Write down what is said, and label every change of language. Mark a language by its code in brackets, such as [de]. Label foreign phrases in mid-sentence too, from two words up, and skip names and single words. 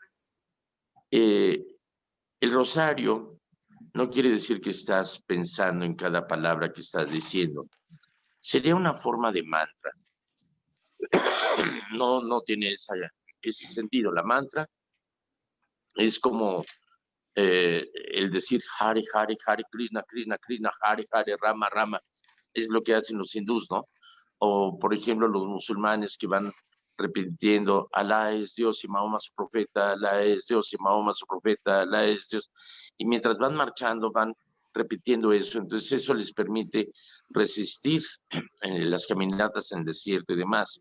[es] eh, el rosario no quiere decir que estás pensando en cada palabra que estás diciendo. Sería una forma de mantra. No tiene ese sentido. La mantra es como el decir [sa] Hare, Hare, Hare Krishna, Krishna, Krishna, Hare, Hare, Rama, Rama. [es] Es lo que hacen los hindús, ¿no? O, por ejemplo, los musulmanes que van repitiendo, Alá es Dios y Mahoma su profeta, Alá es Dios y Mahoma su profeta, Alá es Dios. Y mientras van marchando, van repitiendo eso. Entonces eso les permite resistir en las caminatas en el desierto y demás.